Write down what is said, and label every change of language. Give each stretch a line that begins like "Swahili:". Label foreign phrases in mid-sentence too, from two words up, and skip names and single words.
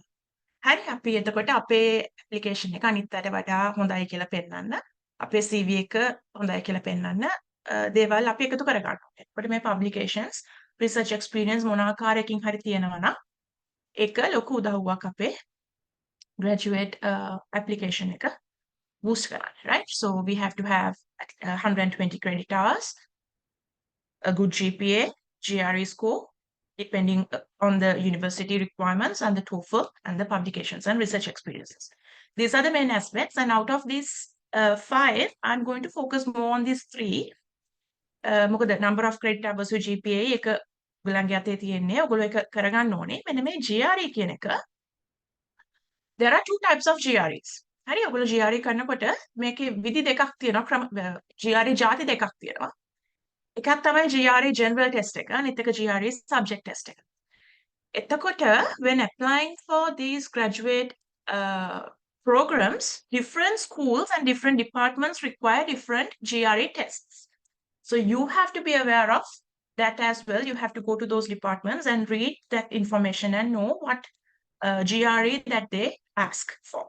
Sinhala: හරි අපි එතකොට අපේ ඇප්ලිකේෂන් එක අනිත් අයට වඩා හොඳයි කියලා පෙන්වන්න අපේ CV එක හොඳයි කියලා පෙන්වන්න දේවල් අපි එකතු කර ගන්න ඕනේ. එතකොට මේ
English: publications research experiences
Sinhala: මොන ආකාරයකින් හරි තියෙනවා නම් ඒක ලොකු උදව්වක් අපේ
English: graduate application
Sinhala: එක boost කරන්න,
English: right? So we have to have 120 credit hours, a good GPA, GRE score, depending on the university requirements and the TOEFL and the publications and research experiences. These are the main aspects, and out of these 5, I'm going to focus more on these 3.
Sinhala: මොකද
English: number of credit hours with GPA
Sinhala: එක ඔයගලන්ගේ අතේ තියෙන්නේ. ඔයගොල්ලෝ ඒක කරගන්න ඕනේ. මෙන්න මේ GRE කියන එක
English: there are 2 types of GREs.
Sinhala: හරි ඔයගොල්ලෝ GRE කරනකොට මේකේ විධි දෙකක් තියෙනවා. GRE ಜಾති දෙකක් තියෙනවා. එකක් තමයි
English: GRE general test
Sinhala: එක. අනිත් එක
English: GRE subject test
Sinhala: එක.
English: එතකොට when applying for these graduate programs, different schools and different departments require different GRE tests. So you have to be aware of that as well, you have to go to those departments and read that information and know what GRE that they ask for.